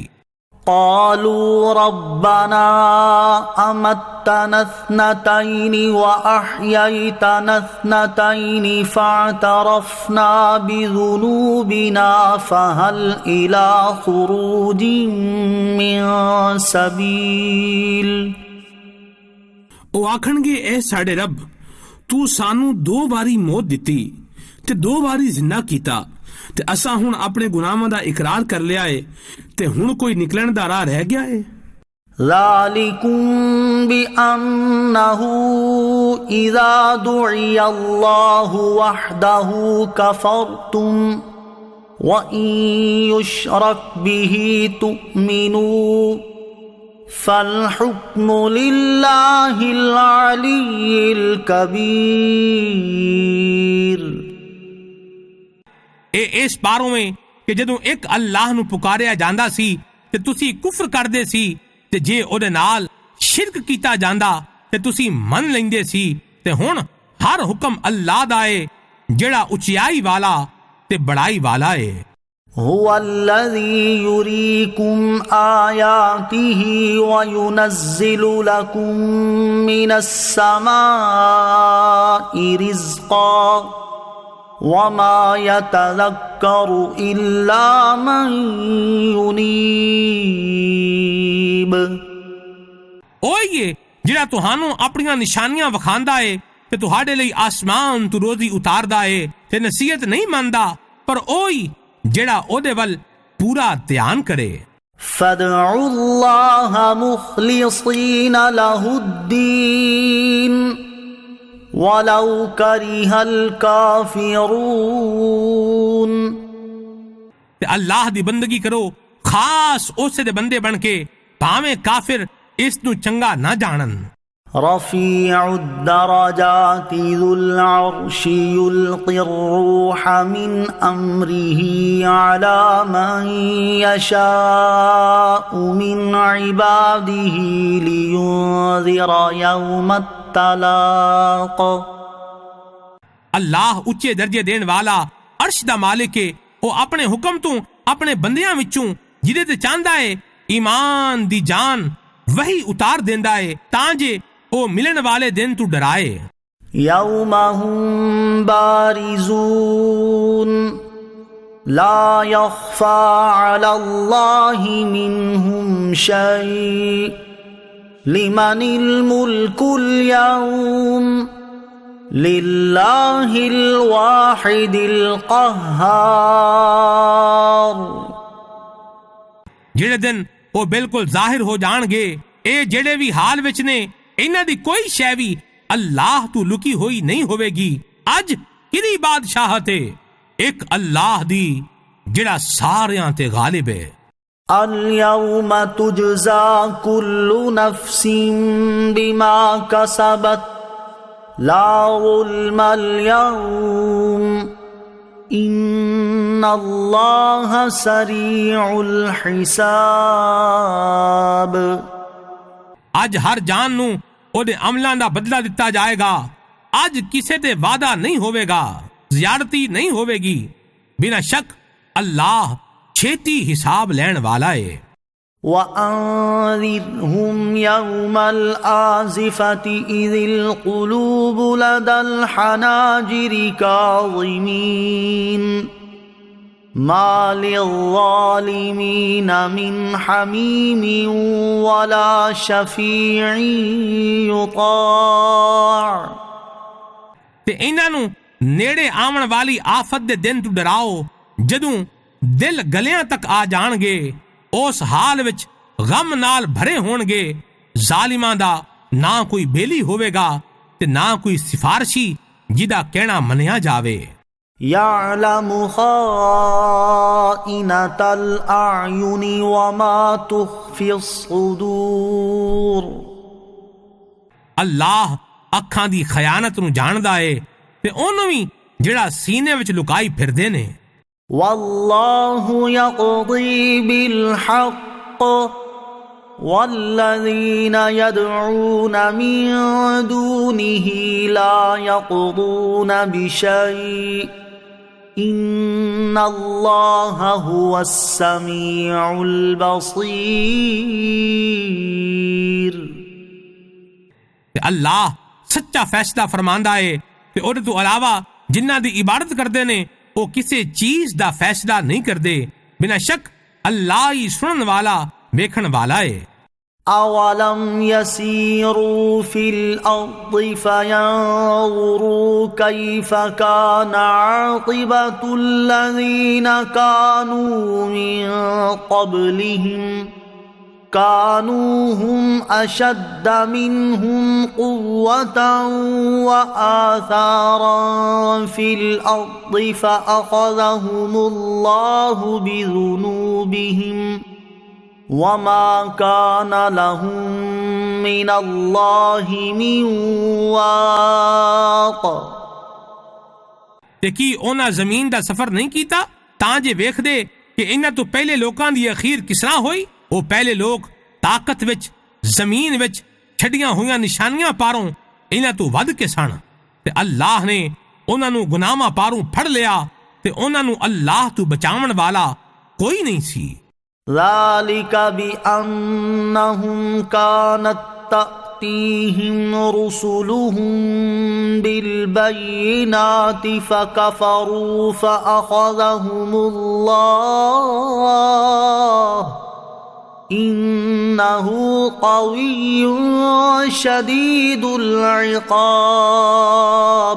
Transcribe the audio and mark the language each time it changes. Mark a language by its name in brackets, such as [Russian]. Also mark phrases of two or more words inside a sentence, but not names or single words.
[Arabic] قالوا ربنا أمتنا اثنتين وأحييتنا اثنتين فاعترفنا بذنوبنا فهل إلى خروج من سبيل۔ [Punjabi] ਉਹ ਆਖਣਗੇ ਐ ਸਾਡੇ ਰੱਬ, ਤੂੰ ਸਾਨੂੰ 2 ਵਾਰੀ ਮੌਤ ਦਿੱਤੀ ਤੇ 2 ਵਾਰੀ ਜ਼ਿੰਦਾ ਕੀਤਾ, ਤੇ ਅਸਾਂ ਹੁਣ ਆਪਣੇ ਗੁਨਾਹਾਂ ਦਾ ਇਕਰਾਰ ਕਰ ਲਿਆ ਏ, ਤੇ ਹੁਣ ਕੋਈ ਨਿਕਲਣ ਦਾ ਰਾਹ ਰਹਿ ਗਿਆ ਏ। [Arabic] ذَلِكُمْ بِأَنَّهُ إِذَا دُعِيَ اللَّهُ وَحْدَهُ كَفَرْتُمْ وَإِن يُشْرَكْ بِهِ تُؤْمِنُوا فَالْحُكْمُ لِلَّهِ الْعَلِيِّ الْكَبِيرِ۔ [Punjabi] ਇਹ ਇਸ ਬਾਰੋਂ ਏ ਕਿ ਜਦੋਂ ਇੱਕ ਅੱਲਾਹ ਨੂੰ ਪੁਕਾਰਿਆ ਜਾਂਦਾ ਸੀ ਤੇ ਤੁਸੀਂ ਕੁਫਰ ਕਰਦੇ ਸੀ, ਤੇ ਜੇ ਉਹਦੇ ਨਾਲ ਸ਼ਿਰਕ ਕੀਤਾ ਜਾਂਦਾ ਤੇ ਤੁਸੀਂ ਮੰਨ ਲੈਂਦੇ ਸੀ, ਤੇ ਹੁਣ ਹਰ ਹੁਕਮ ਅੱਲਾਹ ਦਾ ਏ ਜਿਹੜਾ ਉਚਾਈ ਵਾਲਾ ਤੇ ਬੜਾਈ ਵਾਲਾ ਏ۔ [Arabic] هو الذي يريكم آياته وينزل لكم من السماء رزقا وما يتذكر إلا من ينيب۔ [Punjabi] ਉਹੀ ਏ ਜਿਹੜਾ ਤੁਹਾਨੂੰ ਆਪਣੀਆਂ ਨਿਸ਼ਾਨੀਆਂ ਵਿਖਾਉਂਦਾ ਏ ਤੇ ਤੁਹਾਡੇ ਲਈ ਆਸਮਾਨ ਤੋਂ ਰੋਜ਼ੀ ਉਤਾਰਦਾ ਏ ਤੇ ਨਸੀਹਤ ਨਹੀਂ ਮੰਨਦਾ, ਪਰ ਉਹੀ ਜਿਹੜਾ ਉਹਦੇ ਵੱਲ ਪੂਰਾ ਧਿਆਨ ਕਰੇ۔ [Arabic] فادعوا الله مخلصين له الدين ولو كره الكافرون۔ [Punjabi] ਤੇ ਅੱਲਾਹ ਦੀ ਬੰਦਗੀ ਕਰੋ ਖਾਸ ਉਸੇ ਦੇ ਬੰਦੇ ਬਣ ਕੇ, ਭਾਵੇਂ ਕਾਫਿਰ ਇਸ ਨੂੰ ਚੰਗਾ ਨਾ ਜਾਣਨ۔ [Arabic] رفيع الدرجات ذو العرش يلقي الروح من أمره على من يشاء من عباده لينذر يوم التلاق۔ [Punjabi] ਅੱਲਾਹ ਉੱਚੇ ਦਰਜੇ ਦੇਣ ਵਾਲਾ ਅਰਸ਼ ਦਾ ਮਾਲਿਕ ਏ। ਉਹ ਆਪਣੇ ਹੁਕਮ ਤੋਂ ਆਪਣੇ ਬੰਦਿਆਂ ਵਿੱਚੋਂ ਜਿਹਦੇ ਤੇ ਚਾਹੁੰਦਾ ਏ ਈਮਾਨ ਦੀ ਜਾਨ ਵਹੀ ਉਤਾਰ ਦਿੰਦਾ ਏ ਤਾਂ ਜੇ ਉਹ ਮਿਲਣ ਵਾਲੇ ਦਿਨ ਤੋਂ ਡਰਾਏ۔ [Arabic] يوم هم بارزون لا يخفى على الله منهم شيء لمن الملك اليوم لله الواحد القهار۔ [Punjabi] ਜਿਹੜੇ ਦਿਨ ਉਹ ਬਿਲਕੁਲ ਜ਼ਾਹਿਰ ਹੋ ਜਾਣਗੇ, ਇਹ ਜਿਹੜੇ ਵੀ ਹਾਲ ਵਿੱਚ ਨੇ ਇਹਨਾਂ ਦੀ ਕੋਈ ਸ਼ੈ ਵੀ ਅੱਲਾਹ ਤੋਂ ਲੁਕੀ ਹੋਈ ਨਹੀਂ ਹੋਵੇਗੀ। ਅੱਜ ਕਿਹਦੀ ਬਾਦਸ਼ਾਹਤ ਏ? ਇੱਕ ਅੱਲਾਹ ਦੀ ਜਿਹੜਾ ਸਾਰਿਆਂ ਤੇ ਗਾਲਿਬ ਏ۔ [Arabic] اليوم تجزى كل نفس بما كسبت لا ظلم اليوم إن الله سريع الحساب۔ [Punjabi] ਅੱਜ ਹਰ ਜਾਨ ਨੂੰ ਉਹਦੇ ਅਮਲਾਂ ਦਾ ਬਦਲਾ ਦਿੱਤਾ ਜਾਏਗਾ। ਅੱਜ ਕਿਸੇ ਤੇ ਵਾਅਦਾ ਨਹੀਂ ਹੋਵੇਗਾ, ਜ਼ਿਆਦਤੀ ਨਹੀਂ ਹੋਵੇਗੀ। ਬਿਨਾਂ ਸ਼ੱਕ ਅੱਲਾਹ ਛੇਤੀ ਹਿਸਾਬ ਲੈਣ ਵਾਲਾ ਏ۔ [Arabic] وأنذرهم يوم الآزفة إذ القلوب لدى الحناجر كاظمين ما للظالمين من حميم ولا شفيع يطاع۔ [Punjabi] تے انہاں نوں نیڑے آون والی آفت دے دن تو ڈراؤ جدوں دل گلیاں تک آ جان گے، اس حال وچ غم نال بھرے ہون گے، ظالماں دا نہ کوئی بیلی ہوے گا تے نہ کوئی سفارشی جدا کہنا منیا جاوے۔ [Arabic] يعلم خائنة الأعين وما تخفي الصدور۔ [Punjabi] اللہ اکھاں دی خیانت نو جاندا ہے تے اونوں وی جڑا سینے وچ لکائی پھردے نے۔ [Arabic] واللہ یقضی بالحق والذین یدعون من دونه لا یقضون بشیء ان اللہ هو السمیع البصیر۔ [Punjabi] اللہ سچا فیصلہ فرماندا ہے کہ اور تو علاوہ جنہاں دی عبادت کردے نے وہ کسی چیز دا فیصلہ نہیں کردے، بنا شک اللہ ہی سنن والا ویکھن والا ہے۔ [Arabic] اولم یسیروا فی الارض فینظروا کیف کان عاقبۃ الذین کانوا من قبلہم كانوا هم أشد منهم قوة وآثارا في الأرض فأخذهم الله بذنوبهم وما كان لهم من الله من واق۔ [Punjabi] تے کی اونا زمین دا سفر نہیں کیتا تاں جے ویکھ دے کہ انہاں تو پہلے لوکاں دی اخیر کس طرح ہوئی؟ وہ پہلے لوگ طاقت وچ زمین وچ چھڈیاں ہویاں نشانیاں پاروں انہاں تو ود کے سن، تے اللہ نے انہاں نو گناہاں پاروں پھڑ لیا تے انہاں نو اللہ تو بچاون والا کوئی نہیں سی۔ [Arabic] ذالک بأنہم کانت تأتیہم رسلہم بالبینات فکفروا فأخذہم اللہ انہ قوی شدید العقاب۔